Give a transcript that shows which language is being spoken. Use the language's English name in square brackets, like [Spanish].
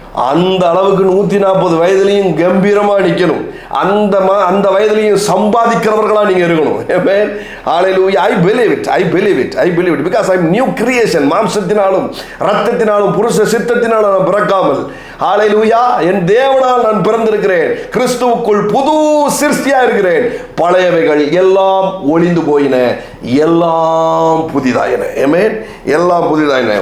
[Tamil] அந்த அளவுக்கு 140 வயதுலையும் கம்பீரமாக நிற்கணும். அந்த வயதிலையும் சம்பாதிக்கிறவர்களாக நீங்கள் இருக்கணும். ஹல்லேலூயா. [English] I believe it, I believe it, I believe it, because I am new creation. [Tamil] மாம்சத்தினாலும் இரத்தத்தினாலும் புருஷ சித்தத்தினாலும் நான் பிறக்காமல், ஹல்லேலூயா, என் தேவனால் நான் பிறந்திருக்கிறேன். கிறிஸ்துவுக்குள் புது சிருஷ்டியா இருக்கிறேன். பழையவைகள் எல்லாம் ஒளிந்து போயின, எல்லாம் புதிதாயின. ஆமென். எல்லாம் புதிதாயின.